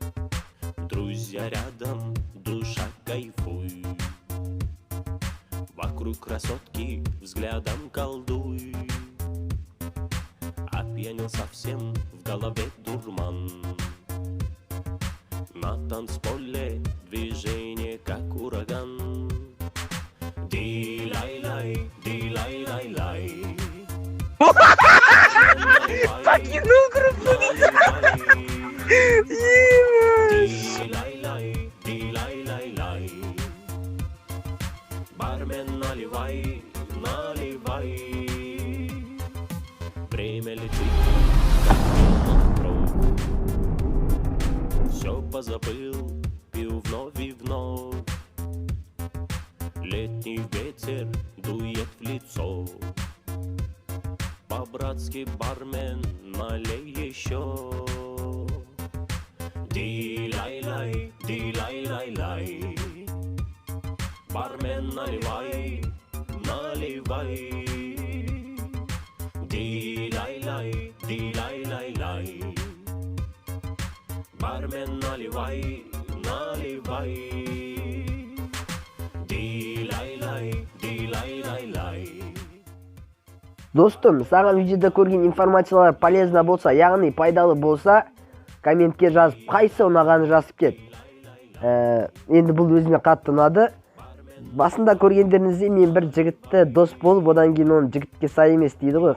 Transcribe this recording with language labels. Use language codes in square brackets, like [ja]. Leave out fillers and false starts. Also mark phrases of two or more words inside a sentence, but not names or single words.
[ru] Друзья рядом, душа кайфуй. Вокруг красотки взглядом колдуй. Опьянел совсем, в голове дурман. На танцполе движение как ураган. Ди-лай-лай, ди-лай-лай-лай. Покинул группу. Ди-лай-лай, ди-лай-лай-лай. Бармен, наливай, наливай. Время летит, как ветром. Все позабыл, пил вновь и вновь. Летний ветер дует в лицо. По-братски, бармен, налей еще. Ди-лай-лай, ди-лай-лай-лай. Бармен, наливай, наливай. Ди-лай-лай, ди-лай-лай-лай. Бармен, наливай, наливай. Ди-лай-лай, ди-лай-лай-лай. [kk] Достым, саған видеода көрген информациялар полезно болса, яғни пайдалы болса, комментке жазып, қайсы ұнағаны жазып кет. Енді бұл өзіме қатты ұнады. Басында көргендеріңізде мен бір жігітті дос болып, одан кейін оның жігітке сай емес дейді ғой.